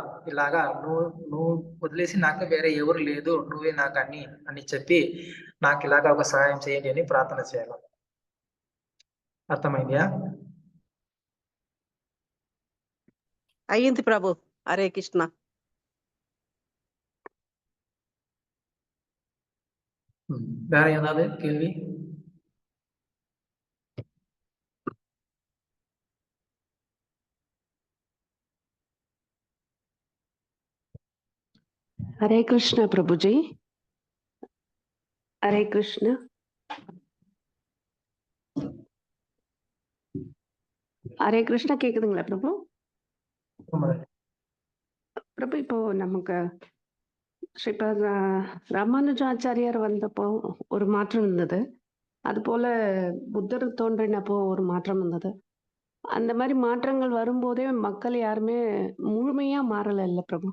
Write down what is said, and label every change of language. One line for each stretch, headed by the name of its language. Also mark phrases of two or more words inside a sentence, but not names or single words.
Telugu: ఇలాగా నువ్వు వదిలేసి నాకు వేరే ఎవరు లేదు, నువ్వే నాకు అన్ని అని చెప్పి నాకు ఇలాగా ఒక సహాయం చేయండి అని ప్రార్థన చేయాలి. అర్థమైందా? అయ్యింది ప్రభు. హరే కృష్ణ.
Tamil: வேற ஏதாவது கேள்வி?
Hindi: हरे कृष्ण प्रभु जी. हरे कृष्ण. हरे कृष्ण
Tamil: கேக்குதுங்களா பிரபு? பிரபு இப்போ நமக்கு ஸ்ரீபாத ராமானுஜாச்சாரியார் வந்தப்போ ஒரு மாற்றம் இருந்தது. அது போல புத்தர் தோன்றினப்போ ஒரு மாற்றம் இருந்தது. அந்த மாதிரி மாற்றங்கள் வரும்போதே மக்கள் யாருமே முழுமையா மாறல இல்ல பிரபு?